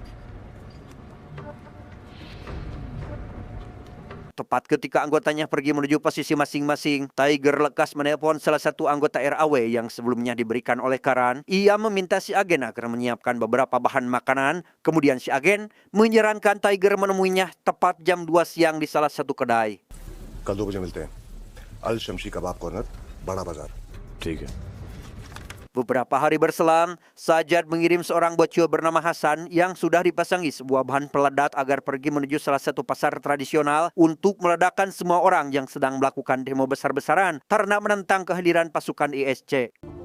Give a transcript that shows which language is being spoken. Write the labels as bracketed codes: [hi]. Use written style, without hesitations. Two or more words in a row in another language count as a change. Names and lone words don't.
[id] Tepat ketika anggotanya pergi menuju posisi masing-masing, Tiger lekas menelpon salah satu anggota RAW yang sebelumnya diberikan oleh Karan. Ia meminta si agen agar menyiapkan beberapa bahan makanan. Kemudian si agen menyarankan Tiger menemuinya tepat jam 2 siang di salah satu kedai. [hi] कल 2 बजे मिलते हैं अल शमशी कबाब कॉर्नर बड़ा बाजार ठीक है। [id] Beberapa hari berselang, Sajad mengirim seorang bocil bernama Hasan yang sudah dipasangi sebuah bahan peledak agar pergi menuju salah satu pasar tradisional untuk meledakkan semua orang yang sedang melakukan demo besar-besaran karena menentang kehadiran pasukan ISC.